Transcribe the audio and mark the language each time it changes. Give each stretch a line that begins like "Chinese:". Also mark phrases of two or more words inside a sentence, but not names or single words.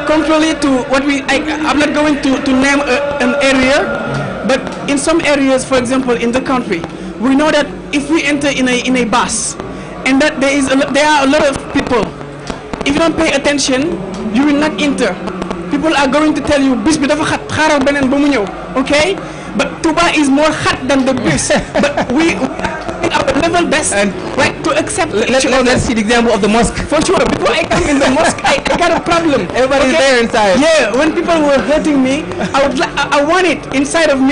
English: Contrary to what I'm not going to name an area, but in some areas, for example, in the country, we know that if we enter in a bus, and that there are a lot of people, if you don't pay attention, you will not enter. People are going to tell you,
Wolof: "Bis bi dafa khat, xaaral benen ba mu ñew."
English: Okay, but Touba is more hot than the bus. But we our level best, and like to accept. Let's see the example of the mosque. For sure, before I come in the mosque, I got a problem. Everybody is there inside. Yeah, when people were hurting me, I want it inside of me.